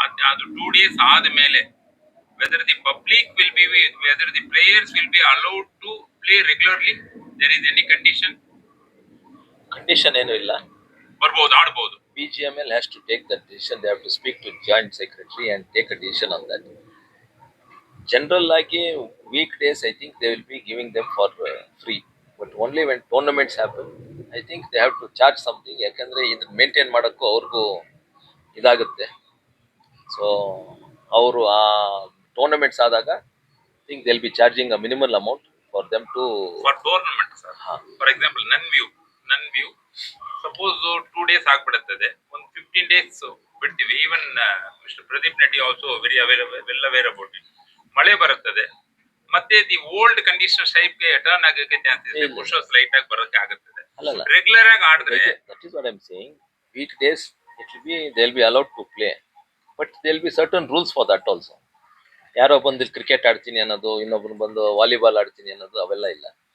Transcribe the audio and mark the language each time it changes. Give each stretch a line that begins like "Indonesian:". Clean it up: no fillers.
English: ಅದು 2 days ಆದಮೇಲೆ whether the public will be, whether the players will be allowed to play regularly, there is any condition?
Kannada: Condition ಏನೂ ಇಲ್ಲ, ಬರ್ಬೋದು, ಆಡ್ಬೋದು.
English: BGML has to take that decision. They have to speak to joint secretary and take a decision on that. General ಆಗಿ weekdays I think they will be giving them for free, but only when tournaments happen I think they have to charge something.
Kannada: ಯಾಕಂದ್ರೆ ಇದನ್ನ maintain ಮಾಡೋಕ್ಕೂ ಅವ್ರಿಗೂ ಇದಾಗುತ್ತೆ. So ಅವರು ಆ tournaments ಆದಾಗ
English: I think they'll be charging a minimal amount for them to for tournament sir.
Kannada: For example ನನ್ನ view suppose 2 days ಆಗ್ಬಿಡುತ್ತದೆ, ಒಂದು 15 days ಬಿಡ್ತೀವಿ.
English: Even mister Pradeep Naddi also very well aware about it.
Kannada: ಮಳೆ ಬರುತ್ತದೆ, ಮತ್ತೆ ದಿ ಓಲ್ಡ್ ಕಂಡೀಷನ್ ಟೈಪ್ಗೆ ಟರ್ನ್ ಆಗಕ್ಕೆ chances ಇದೆ, ಪುಷರ್ಸ್ light ಆಗಿ ಬರೋಕ್ಕೆ ಆಗುತ್ತದೆ. ರೆಗ್ಯುಲರ್ ಆಗಿ ಆಡಿದ್ರೆ,
English: that is what I'm saying, weekdays it will be, they'll be allowed to play, but there'll be certain rules for that also.
Kannada: ಯಾರೋ ಬಂದು ಕ್ರಿಕೆಟ್ ಆಡ್ತೀನಿ ಅನ್ನೋದು, ಇನ್ನೊಬ್ರು ಬಂದು ವಾಲಿಬಾಲ್ ಆಡ್ತೀನಿ ಅನ್ನೋದು ಅವೆಲ್ಲ ಇಲ್ಲ.